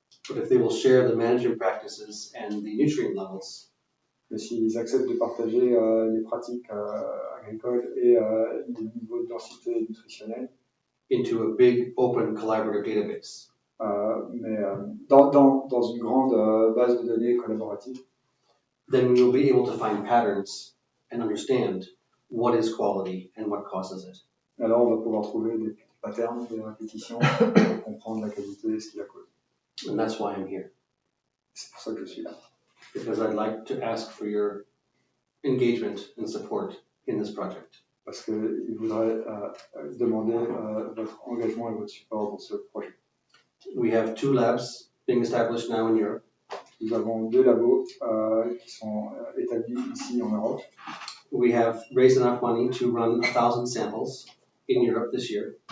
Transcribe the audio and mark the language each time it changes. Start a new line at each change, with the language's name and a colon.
English: But if they will share the management practices and the nutrient levels,
French: Mais s'ils acceptent de partager les pratiques agricoles et les niveaux de densité nutritionnelle,
English: into a big, open, collaborative database,
French: mais dans une grande base de données collaborative,
English: then we will be able to find patterns and understand what is quality and what causes it.
French: alors on va pouvoir trouver des patterns, des répétitions pour comprendre la qualité et ce qui la cause.
English: And that's why I'm here,
French: C'est pour ça que je suis là.
English: because I'd like to ask for your engagement and support in this project.
French: Parce qu'ils voudraient demander votre engagement et votre support dans ce projet.
English: We have 2 labs being established now in Europe.
French: Nous avons 2 labos qui sont établis ici en Europe.
English: We have raised enough money to run 1,000 samples in Europe this year.